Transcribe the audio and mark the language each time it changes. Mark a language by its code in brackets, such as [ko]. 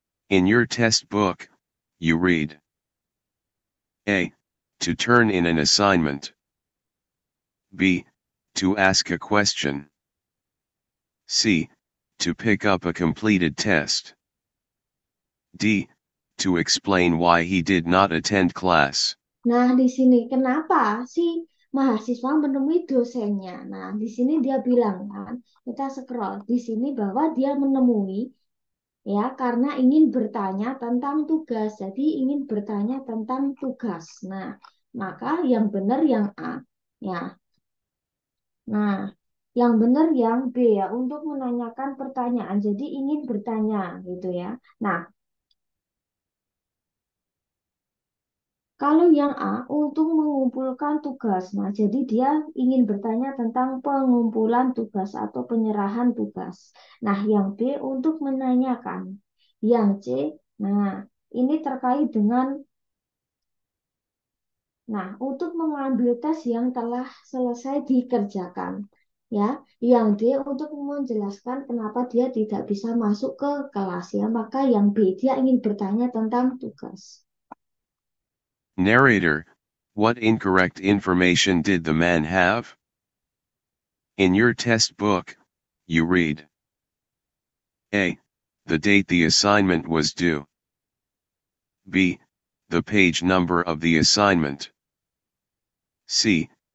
[en] In your test book, you read. A. To turn in an assignment. B. To ask a question. C. To pick up a completed test. D. To explain why he did not attend class. [id] Nah, di sini kenapa sih mahasiswa menemui dosennya? Nah, di sini dia bilang kan, kita scroll di sini bahwa dia menemui ya karena ingin bertanya tentang tugas. Jadi ingin bertanya tentang tugas. Nah, maka yang benar yang A. Ya. Nah, yang benar yang B ya untuk menanyakan pertanyaan. Jadi ingin bertanya gitu ya. Nah, kalau yang A untuk mengumpulkan tugas. Nah, jadi dia ingin bertanya tentang pengumpulan tugas atau penyerahan tugas. Nah, yang B untuk menanyakan. Yang C, nah, ini terkait dengan untuk mengambil tes yang telah selesai dikerjakan. Ya, yang D untuk menjelaskan kenapa dia tidak bisa masuk ke kelas ya. Maka yang B dia ingin bertanya tentang tugas. [en] Narrator, what incorrect information did the man have? In your test book, you read. A. The date the assignment was due. B. The page number of the assignment. C.